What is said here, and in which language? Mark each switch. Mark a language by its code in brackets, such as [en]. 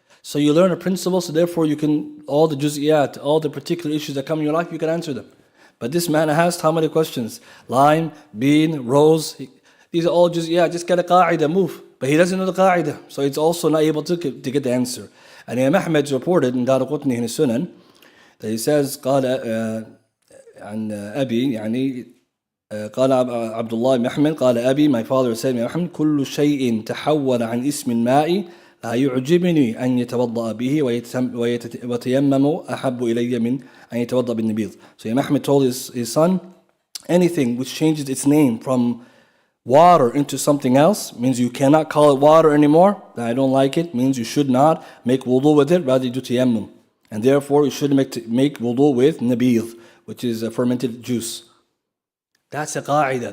[en] So you learn a principle, so therefore you can, all the juz'iyat, all the particular issues that come in your life, you can answer them. But this man asked how many questions? Lime, bean, rose. These are all just get a qa'idah, move. But he doesn't know the qa'idah, so he's also not able to get the answer. And Imam Ahmad reported in Daraqutni in his Sunan that he says, [ar] قال عن أبي يعني قال عبد الله بن أحمد قال أبي, [en] my father said, [ar] محمد كل شيء تحول عن اسم الماء لا يعجبني أن يتوضأ به ويتيمم أحب إلي من أن يتوضأ بالنبيذ. [en] So Imam Ahmad told his son, anything which changes its name from water into something else means you cannot call it water anymore. That I don't like it means you should not make wudu with it, rather you do tayammum. And therefore you should make wudu with nabidh, which is a fermented juice. That's a qa'idah.